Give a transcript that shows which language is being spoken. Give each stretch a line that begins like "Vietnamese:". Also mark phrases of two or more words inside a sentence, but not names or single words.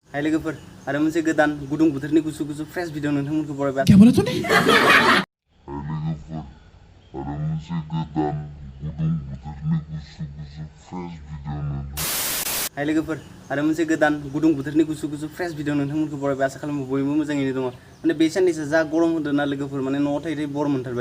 Bodo: हाय लोगोफोर आरो मोनसे गोदान गुदुं बोथोरनि गुसु गुसु
English: fresh video
Bodo: नोंथांमोनखौ बरायबाय।
Hindi: क्या बोला तूने?
Bodo: हाय लोगोफोर आरो मोनसे गोदान गुदुं बोथोरनि गुसु गुसु
English: fresh video
Bodo: नोंथांमोनखौ बरायबाय। आसा खालामो बयबो मोजाङैनो दङ। माने बे साननैसो जा गरम होदों ना लोगोफोर, माने न'आव थायै बर मोनथारबाय।